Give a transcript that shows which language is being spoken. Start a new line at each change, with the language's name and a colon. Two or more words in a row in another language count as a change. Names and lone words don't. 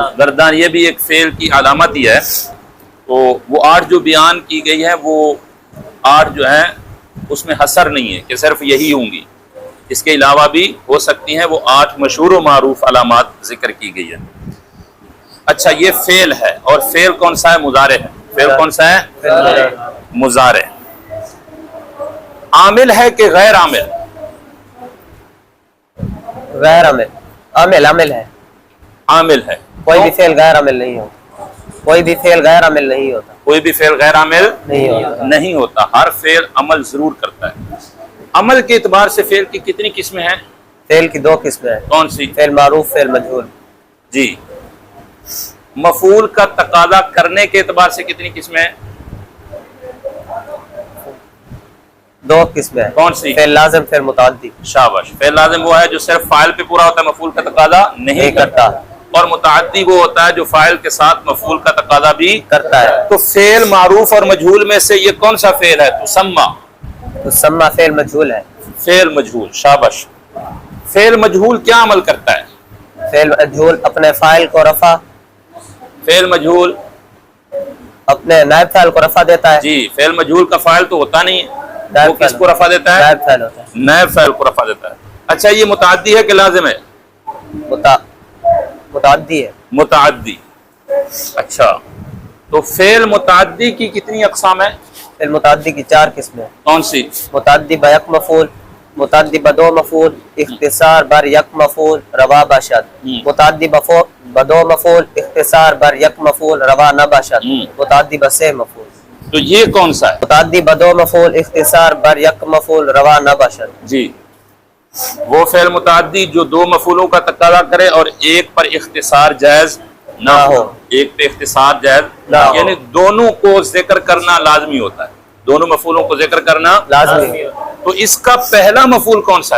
Urdu: گردان یہ بھی ایک فعل کی علامت ہی ہے. تو وہ 8 جو بیان کی گئی ہے وہ 8 جو ہیں اس میں حصر نہیں ہے کہ صرف یہی ہوں گی، اس کے علاوہ بھی ہو سکتی ہیں. وہ 8 مشہور و معروف علامات ذکر کی گئی ہے. اچھا یہ فعل ہے اور فعل کون سا ہے؟ مضارع ہے. فعل کون سا ہے؟ مضارع. عامل ہے کہ غیر عامل؟ غیر عامل. عامل. عامل ہے. عامل ہے. کوئی بھی فعل غیر عامل نہیں ہوتا. کوئی بھی فعل غیر عامل نہیں ہوتا. کوئی بھی فعل غیر عامل نہیں ہوتا. نہیں ہوتا. ہر فعل عمل ضرور کرتا ہے. عمل کے اعتبار سے فعل کی کتنی قسمیں ہیں؟ فعل کی 2 قسمیں ہیں. کون سی؟ فعل معروف، فعل مجہول. جی مفعول کا تقاضا کرنے کے اعتبار سے کتنی قسمیں ہیں؟ 2 قسمیں ہیں. کون سی؟ فعل لازم، فعل متعدی. شاباش. فعل لازم وہ ہے جو صرف فاعل پہ پورا ہوتا ہے، مفعول کا تقاضا نہیں کرتا. اور متعدی وہ ہوتا ہے جو فاعل کے ساتھ مفعول کا تقاضا بھی کرتا ہے. تو فعل معروف اور مجہول میں سے یہ کون سا فعل ہے؟ تسمى. تسمى فعل مجہول ہے. فعل مجہول. شاباش. فعل مجہول کیا عمل کرتا ہے؟ فعل مجہول اپنے فاعل کو رفع، فعل مجہول اپنے نائب فاعل کو رفع دیتا ہے. جی فعل مجہول کا فاعل تو ہوتا نہیں ہے، وہ کس کو رفع دیتا ہے؟ نائب فاعل ہوتا ہے. نائب فاعل کو رفع دیتا ہے. اچھا یہ متعدی ہے کہ لازم ہے؟ متعدی ہے. متعدی. اچھا تو فعل متعدی کی کتنی اقسام ہیں؟ فعل متعدی کی 4 قسمیں ہیں. کون سی؟
Persian: متعدی با یک مفعول، متعدی با 2 مفعول، اختصار بر یک مفعول، روا باشد. متعدی با 2 مفعول، اختصار بر یک مفعول، روا نہ باشد. متعدی با 3 مفعول.
Urdu: تو یہ کون سا ہے؟
Persian: متعدی با 2 مفعول، اختصار بر یک مفعول، روا نہ باشد.
Urdu: جی وہ فعل متعدی جو 2 مفعولوں کا تقاضا کرے اور ایک پر اختصار جائز نہ ہو. ایک پہ اختصار جائز نہ ہو. یعنی دونوں کو ذکر کرنا لازمی ہوتا ہے. دونوں مفعولوں کو ذکر کرنا لازمی. تو اس کا پہلا مفعول کون سا ہے؟